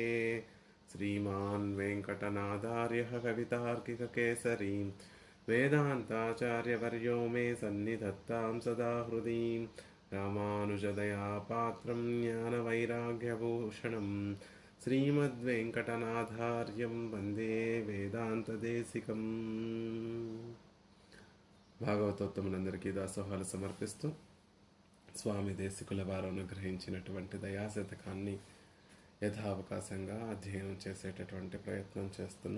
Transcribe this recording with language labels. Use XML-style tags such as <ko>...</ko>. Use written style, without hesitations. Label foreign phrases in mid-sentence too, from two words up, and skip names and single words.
<sa>श्रीमान् वेङ्कटनाथार्यः कवितार्किककेसरी वेदान्ताचार्यवर्यो मे सन्निधत्तां सदा हृदि रामानुजदयापात्रं ज्ञानवैराग्यभूषणं श्रीमद्वेङ्कटनाथार्यं वन्दे వేదాంతదేశికం.</sa> <te>భాగవతోత్తములందరికీ దాసోహాలు సమర్పిస్తూ స్వామి దేశికుల వారు అనుగ్రహించినటువంటి దయాశతకాన్ని యథావకాశంగా అధ్యయనం చేసేటటువంటి ప్రయత్నం చేస్తున్నాం.</te>